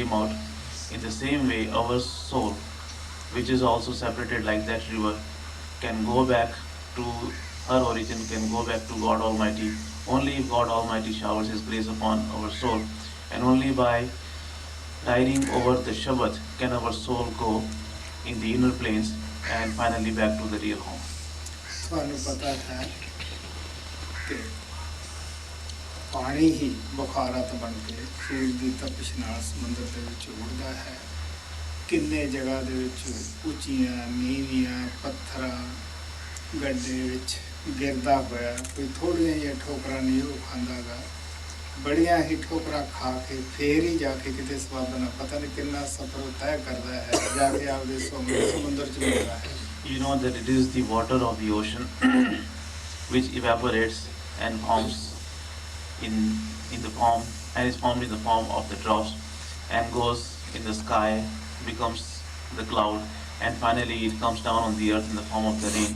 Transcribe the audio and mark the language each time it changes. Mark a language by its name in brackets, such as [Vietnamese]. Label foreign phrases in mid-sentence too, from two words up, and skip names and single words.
[English] came out, in the same way our soul, which is also separated like that river, can go back to her origin, can go back to God Almighty only if God Almighty showers His grace upon our soul, and only by riding over the Shabad can our soul go in the inner planes and finally back to the real home. [Punjabi] ਤੁਹਾਨੂੰ ਪਤਾ ਹੈ ਕਿ ਪਾਣੀ ਹੀ ਬੁਖਾਰਤ ਬਣ ਕੇ ਸੂਰਜ ਦੀ ਤਪਸ਼ ਨਾਲ ਸਮੁੰਦਰ ਦੇ ਵਿੱਚ ਉੱਡਦਾ ਹੈ. ਕਿੰਨੇ ਜਗ੍ਹਾ ਦੇ ਵਿੱਚ ਉੱਚੀਆਂ ਨੀਵੀਆਂ ਪੱਥਰਾਂ ਗੱਡੇ ਵਿੱਚ ਗਿਰਦਾ ਹੋਇਆ, ਕੋਈ ਥੋੜ੍ਹੀਆਂ ਜਿਹੀਆਂ ਠੋਕਰਾਂ ਨਹੀਂ ਉਹ ਖਾਂਦਾ ਗਾ, ਬੜੀਆਂ ਹੀ ਠੋਕਰਾਂ ਖਾ ਕੇ ਫਿਰ ਹੀ ਜਾ ਕੇ ਕਿਤੇ ਸਵਾਦ ਨਾ ਪਤਾ ਨਹੀਂ ਕਿੰਨਾ ਸਫ਼ਰ ਤੈਅ ਕਰਦਾ ਹੈ, ਜਾ ਕੇ ਆਪਦੇ ਸਮੁੰਦਰ ਚ ਮਿਲਦਾ ਹੈ। [English] You know that it is the water of the ocean which evaporates and forms in the form and is formed in the form of the drops and goes in the sky, becomes the cloud, and finally it comes down on the earth in the form of the rain.